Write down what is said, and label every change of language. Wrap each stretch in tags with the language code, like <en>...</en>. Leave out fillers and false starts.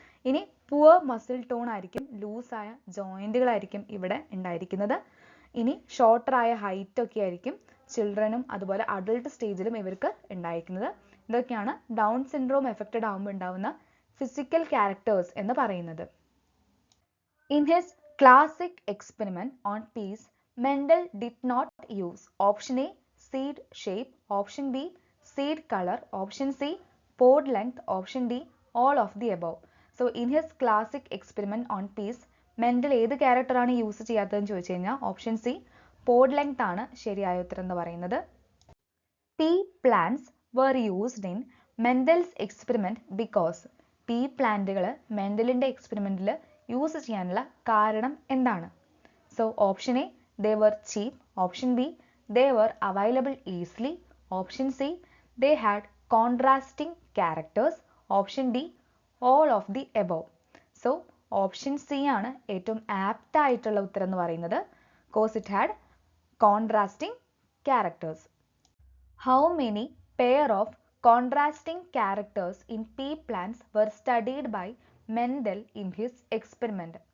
<ml>ഇനി poor muscle tone ആയിരിക്കും, ലൂസായ ജോയിന്റുകളായിരിക്കും ഇവിടെ ഉണ്ടായിരിക്കുന്നത്. ഇനി ഷോർട്ടറായ ഹൈറ്റ് ഒക്കെ ആയിരിക്കും ചിൽഡ്രനും അതുപോലെ അഡൾട്ട് സ്റ്റേജിലും ഇവർക്ക് ഉണ്ടായിരിക്കുന്നത്. ഇതൊക്കെയാണ് ഡൗൺ സിൻഡ്രോം എഫക്റ്റഡ് ആകുമ്പോൾ ഉണ്ടാവുന്ന ഫിസിക്കൽ ക്യാരക്ടേഴ്സ് എന്ന് പറയുന്നത്.</ml> <en>In his classic experiment on peas, Mendel did not use option A seed shape, option B seed color, option C pod length, option D all of the above.</en> <ml>So in his classic experiment on peas, Mendel ഏത് character ആണ് use ചെയ്യാത്തതെന്ന് ചോദിച്ചു കഴിഞ്ഞാൽ option C pod length ആണ് ശരിയായ ഉത്തരം എന്ന് പറയുന്നത്.</ml> <en>Pea plants were used in Mendel's experiment because</en> <ml>P പ്ലാന്റുകൾ മെൻഡലിൻ്റെ എക്സ്പെരിമെൻറ്റിൽ യൂസ് ചെയ്യാനുള്ള കാരണം എന്താണ്?</ml> <en>So option A, they were cheap. Option B, they were available easily. Option C, they had contrasting characters. Option D, all of the above.</en> <ml>So option C ആണ് ഏറ്റവും apt ആയിട്ടുള്ള ഉത്തരം എന്ന് പറയുന്നത്.</ml> <en>Cause it had contrasting characters. How many pair of contrasting characters in pea plants were studied by Mendel in his experiment?</en>